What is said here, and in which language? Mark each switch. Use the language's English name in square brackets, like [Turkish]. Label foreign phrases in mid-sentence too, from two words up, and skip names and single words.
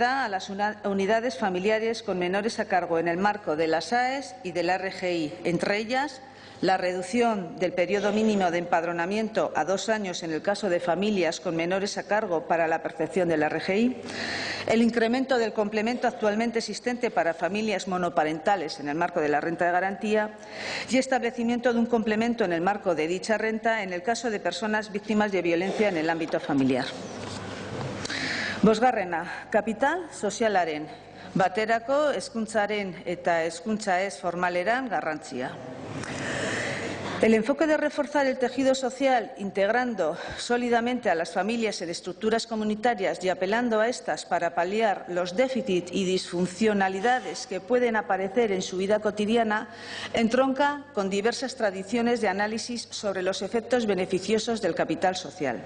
[Spanish] da a las unidades familiares con menores a cargo en el marco de las AES y de la RGI, entre ellas la reducción del periodo mínimo de empadronamiento a 2 años en el caso de familias con menores a cargo para la percepción de la RGI, el incremento del complemento actualmente existente para familias monoparentales en el marco de la renta de garantía y establecimiento de un complemento en el marco de dicha renta en el caso de personas víctimas de violencia en el ámbito familiar. [Basque] Bosgarrena, kapital sozialaren, baterako hezkuntzaren eta hezkuntza ez formaleran garrantzia. [Spanish] El enfoque de reforzar el tejido social, integrando sólidamente a las familias en estructuras comunitarias y apelando a estas para paliar los déficits y disfuncionalidades que pueden aparecer en su vida cotidiana, entronca con diversas tradiciones de análisis sobre los efectos beneficiosos del capital social.